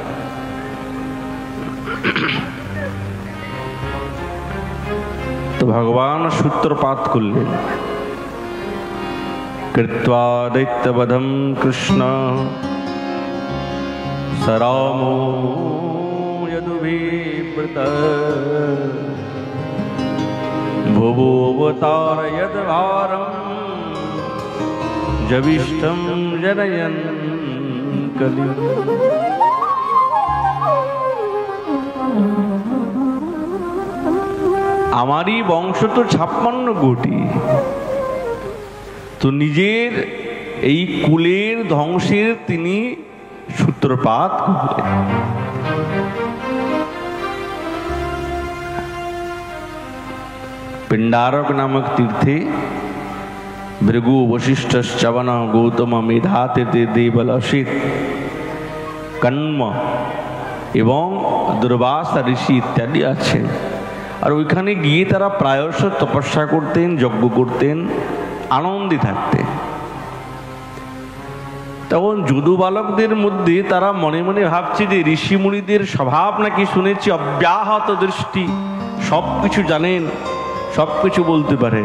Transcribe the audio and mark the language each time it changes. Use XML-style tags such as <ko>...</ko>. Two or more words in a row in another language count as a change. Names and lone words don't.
<bn>তো ভগবান সূত্রপাত করলেন,</bn> <sa>কৃত্বা দৈত্যবধম কৃষ্ণ সরামো यदुभिप्रेत भुवोऽवतारयद् भारं जविष्ठं जनयन् कलिं।</sa> <bn>আমারই বংশ তো 56 কোটি, তো নিজের এই কুলের ধ্বংসের তিনি সূত্রপাত করলেন।</bn> <sa>पिंडारक नामक तीर्थे</sa> <bn>भृगु वशिष्ठ च्यवन गौतम मेधाते देवल असित कण्व এবং দুর্বাসা ঋষি ইত্যাদি আছেন। আর ওইখানে গিয়ে তারা প্রায়শ তপস্যা করতেন, যজ্ঞ করতেন, আনন্দে থাকতেন। তখন যদু বালকদের মধ্যে তারা মনে মনে ভাবছে যে ঋষিমুনিদের স্বভাব নাকি শুনেছি অব্যাহত দৃষ্টি, সবকিছু জানেন, সবকিছু বলতে পারেন।</bn>